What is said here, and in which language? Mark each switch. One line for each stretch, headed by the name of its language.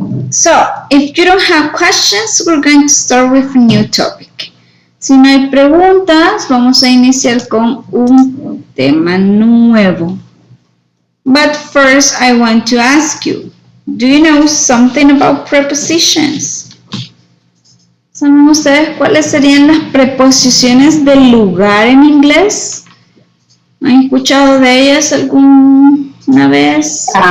English: So, if you don't have questions, we're going to start with a new topic.
Spanish: Si no hay preguntas, vamos a iniciar con un tema nuevo.
English: But first, I want to ask you, do you know something about prepositions?
Spanish: ¿Saben ustedes cuáles serían las preposiciones del lugar en inglés? ¿Han escuchado de ellas alguna vez?